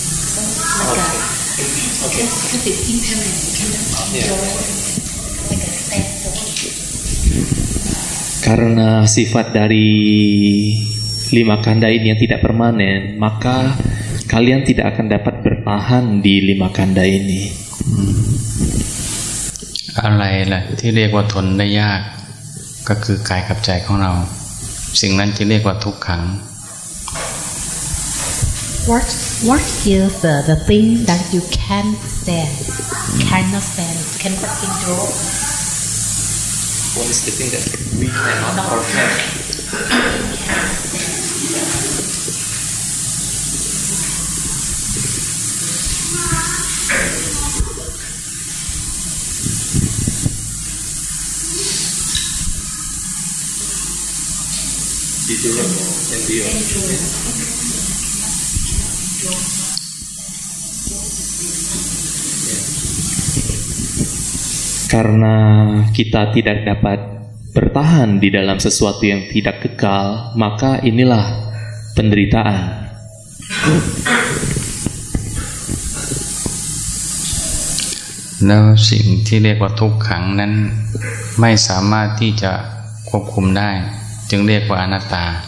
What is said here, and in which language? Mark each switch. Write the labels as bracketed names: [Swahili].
[English] So like because it's impermanent, you cannot endure it. Like a standstill. [Indonesian] Karena sifat dari 5 kanda ini yang tidak permanen, maka kalian tidak akan dapat bertahan di 5 kanda ini. [Thai] อะไรล่ะที่เรียกว่าทนได้ยากก็คือกายกับใจของเราสิ่งนั้นจะเรียกว่าทุกขัง [English] What is the thing that you can't stand, cannot endure? What is the thing that we cannot or can? [Indonesian] Karena kita tidak dapat bertahan di dalam sesuatu yang tidak kekal, maka inilah penderitaan. [Thai] แล้วสิ่งที่เรียกว่าทุกขังนั้นไม่สามารถที่จะควบคุมได้จึงเรียกว่าอนัตตา